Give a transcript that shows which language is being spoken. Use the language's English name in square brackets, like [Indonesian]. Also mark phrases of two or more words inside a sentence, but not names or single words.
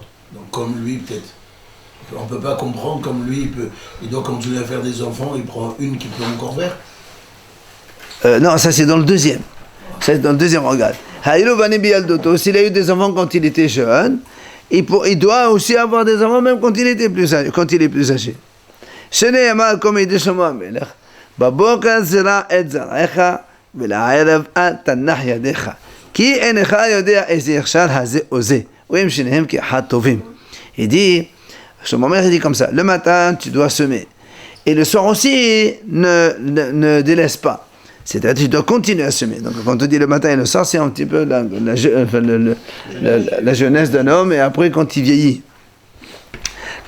[French] Donc comme lui peut-être. On ne peut pas comprendre comme lui, il doit continuer à faire des enfants, il prend une qu'il peut encore faire. Non, ça c'est dans le deuxième. Ça c'est dans le deuxième regard. S'il a eu des enfants quand il était jeune, il doit aussi avoir des enfants même quand il est plus âgé. Comme il dit [Hebrew] Shlomo HaMelech, בבוקר זרע את זרעך ולערב אל תנח ידיך כי אינך יודע איזה יכשיר הזה או זה והם שניהם כאחד טובים. [French] Il dit, Shlomo HaMelech il dit comme ça, le matin tu dois semer et le soir aussi ne délaisse pas, c'est-à-dire tu dois continuer à semer. Donc quand on dit le matin et le soir, c'est un petit peu la jeunesse d'un homme et après quand il vieillit.